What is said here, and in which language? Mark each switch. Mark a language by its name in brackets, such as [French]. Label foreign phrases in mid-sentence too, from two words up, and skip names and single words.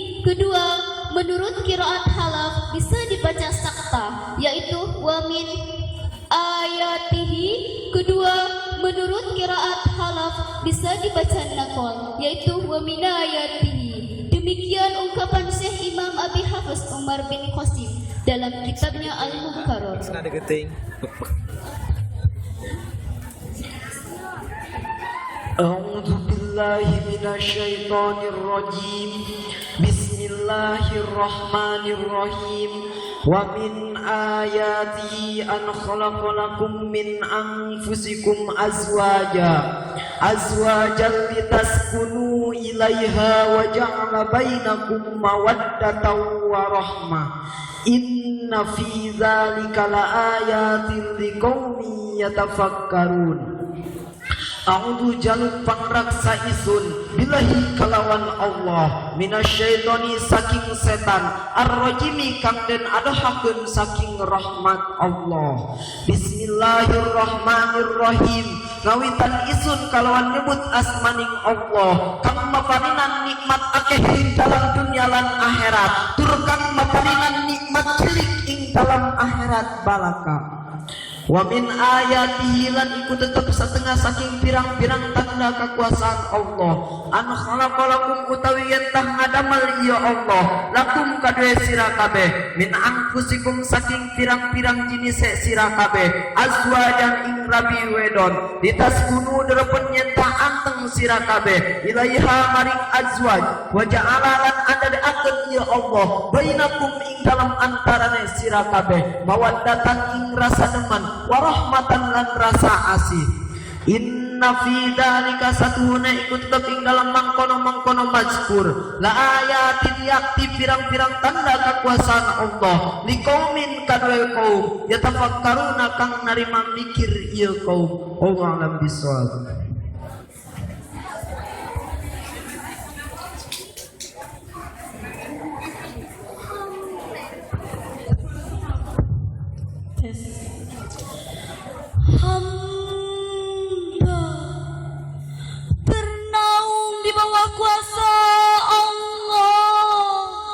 [Indonesian] Kedua, menurut qiraat Halaf bisa dibaca sakta, yaitu [Arabic] ومن آياته. [Indonesian] Kedua, menurut qiraat Halaf bisa dibaca naqal, yaitu [Arabic] ومن آياته. [Indonesian] Demikian ungkapan Syekh Imam Abi Hafiz Umar bin Qasim dalam kitabnya Al-Mukarrar. Ada geting. [Arabic] أعوذ بالله من الشيطان الرجيم بسم الله الرحمن الرحيم ومن آياته أن خلق لكم من أنفسكم أزواجا لتسكنوا إليها وجعل بينكم مودة ورحمة إن في ذلك لآيات لقوم يتفكرون. [Javanese] A'udzu jaluk pangraksa isun billahi kalawan Allah minasyaitoni saking setan ar-rajimi kang den adahakeun saking rahmat Allah. Bismillahirrahmanirrahim. Ngawitan isun kalawan nyebut asmaning Allah kang maparinan nikmat akeh ing dalam dunia lan akhirat tur kang maparinan nikmat cilik ing dalam akhirat balaka. [Arabic] ومن آياته [Javanese] lan iku tetep setengah saking pirang-pirang tanda kekuasaan Allah [Arabic] أن خلق لكم [Javanese] utawi yen tah ngadamel ieu Allah lakum kadue sira kabeh [Arabic] من أنفسكم [Javanese] saking pirang-pirang jenis sira kabeh azwajan ing rabi wedon ditaskunu derepen yen tah anteng sira kabeh ilaiha maring azwaj [Arabic] وجعل [Javanese] lan adaakeun ieu Allah bainakum ing dalam antarane sira kabeh mawaddatan ing rasa demen warahmatan lan rasa asih. [Arabic] إن في ذلك [Javanese] satuhuna ikut tetep ing dalam mangkono mazkur [Arabic] لآيات [Javanese] yakti pirang-pirang tanda kekuasaan Allah liqaumin kadue kaum yatafakkaruna kang narima mikir ieu kaum. [Arabic] الله أعلم بالصواب. [Indonesian] Hamba bernaung di bawah kuasa Allah